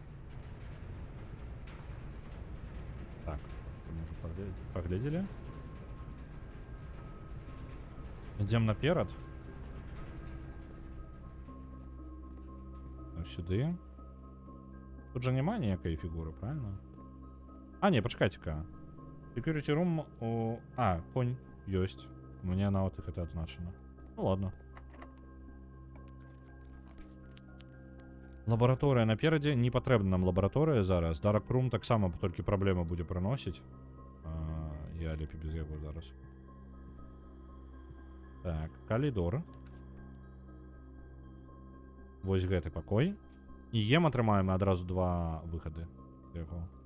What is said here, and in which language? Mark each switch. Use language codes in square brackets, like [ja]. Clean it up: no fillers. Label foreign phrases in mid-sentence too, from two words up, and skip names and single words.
[be] Так, мы ўжо паглядзелі. Ідзем наперад. Сюды. Тут же няма ніякай фігуры, правильно? А, не, пачакайце-ка. [en] Security room у... [be] А, конь ёсць. [ru] У меня [be] нават іх это адзначана. [ru] Ну ладно. [be] Лабараторыя наперадзе. Не патрэбна нам лабараторыя зараз. [en] Dark room [be] таксама толькі праблема будзе прыносіць. Я лепей без яго зараз. Так, калідор. Вось гэты пакой. І ем атрымаем адразу 2 выхады яго.